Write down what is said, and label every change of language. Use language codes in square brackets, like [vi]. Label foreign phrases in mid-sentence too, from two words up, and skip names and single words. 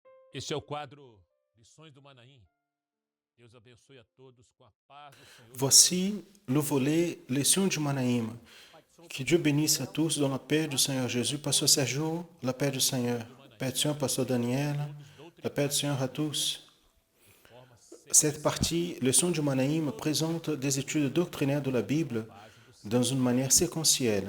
[pt] Este é o quadro Lições do Manaim. Deus abençoe a todos com a paz do Senhor. [fr] Voici le volet Leçons du Manaïm. Que Dieu bénisse à tous dans la paix du Seigneur Jésus. Pasteur Sergio, la paix du Seigneur. Paix du Seigneur, Pasteur Daniel, la paix du Seigneur à tous. Cette partie, Leçons du Manaïm, présente des études doctrinaires de la Bible dans une manière séquentielle.